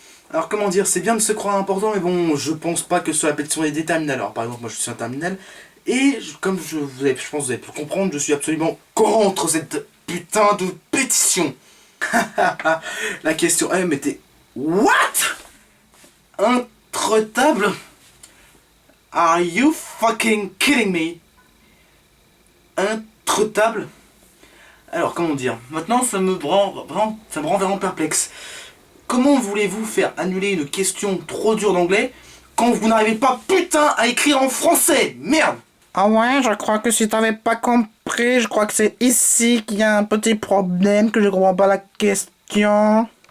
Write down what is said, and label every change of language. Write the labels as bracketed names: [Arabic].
[French] Alors comment dire, c'est bien de se croire important mais bon, je pense pas que ce soit la pétition des terminales. Alors par exemple moi je suis un terminal et comme je pense que vous avez pu comprendre, je suis absolument contre cette putain de pétition. La question M était [English] what? [French] Intraitable? [English] Are you fucking kidding me? [French] Intraitable? Alors comment dire? Maintenant ça me rend vraiment perplexe. Comment voulez-vous faire annuler une question trop dure d'anglais quand vous n'arrivez pas putain à écrire en français? Merde! Ah ouais, je crois que si t'avais pas compris, je crois que c'est ici qu'il y a un petit problème, que je comprends pas la question.